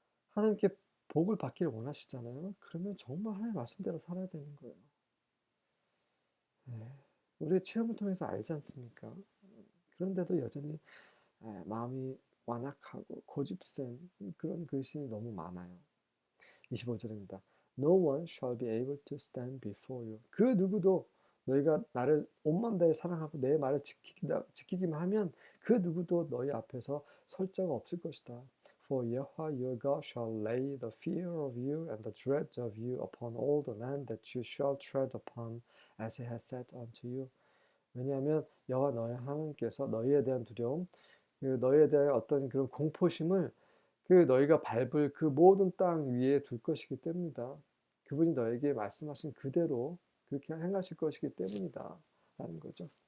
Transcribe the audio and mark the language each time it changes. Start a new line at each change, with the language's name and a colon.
Korean: 하나님께 복을 받기를 원하시잖아요. 그러면 정말 하나님의 말씀대로 살아야 되는 거예요. 우리의 체험을 통해서 알지 않습니까? 그런데도 여전히 마음이 완악하고 고집센 그런 그리스도인이 너무 많아요. 25절입니다.
English: No one shall be able to stand before you.
Korean: 그 누구도 너희가 나를 온 마음 다해 사랑하고 내 말을 지키기만 하면 그 누구도 너희 앞에서 설 자가 없을 것이다.
English: For Yahweh your God shall lay the fear of you and the dread of you upon all the land that you shall tread upon, as he has said unto you.
Korean: 왜냐하면 여호와 너희 하나님께서 너희에 대한 두려움, 너희에 대한 어떤 그런 공포심을 그 너희가 밟을 그 모든 땅 위에 둘 것이기 때문이다. 그분이 너에게 말씀하신 그대로 그렇게 행하실 것이기 때문이다 라는 거죠.